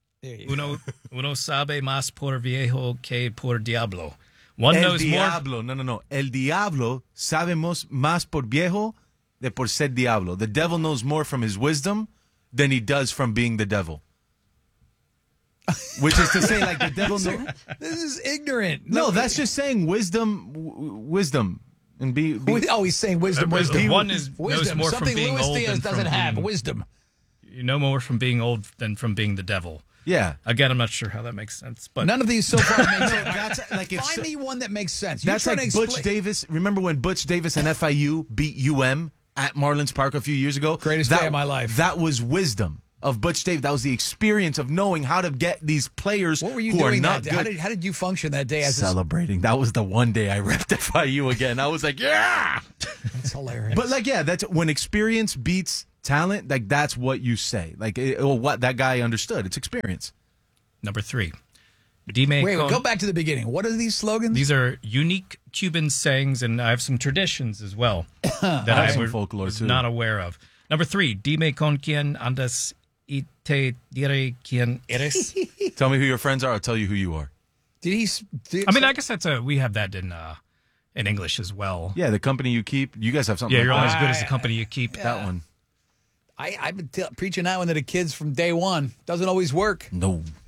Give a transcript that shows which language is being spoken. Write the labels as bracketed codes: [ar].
[es] Uno sabe más por viejo que por diablo. El diablo sabe más por viejo de por ser diablo. [en] The devil knows more from his wisdom than he does from being the devil. Which is to say, like, the devil knows. This is ignorant. No, that's just saying wisdom, wisdom. And he's saying wisdom, wisdom. One is wisdom. Knows more something from being Lewis old Diaz than doesn't from have, being, wisdom. You know more from being old than from being the devil. Yeah. Again, I'm not sure how that makes sense. But none of these so far make sense. That's, like, if find me one that makes sense. You're that's like to Butch Davis. Remember when Butch Davis and FIU beat UM at Marlins Park a few years ago? Greatest day of my life. That was wisdom. Of Butch Dave, that was the experience of knowing how to get these players who are not good. What were you doing that day? How did you function that day? Celebrating. That was the one day I repped FIU again. I was like, yeah! That's hilarious. But, like, yeah, that's when experience beats talent, like, that's what you say. Like, what that guy understood. It's experience. Number three. Go back to the beginning. What are these slogans? These are unique Cuban sayings, and I have some traditions as well that I was folklore too. Not aware of. Number three, [es] dime con quién andas y te diré quién eres. [en] Tell me who your friends are, I'll tell you who you are. I guess we have that in English as well. Yeah, the company you keep. You guys have something. Yeah, like you're only as good as the company you keep. Yeah. That one. I've been preaching that one to the kids from day one. Doesn't always work. No.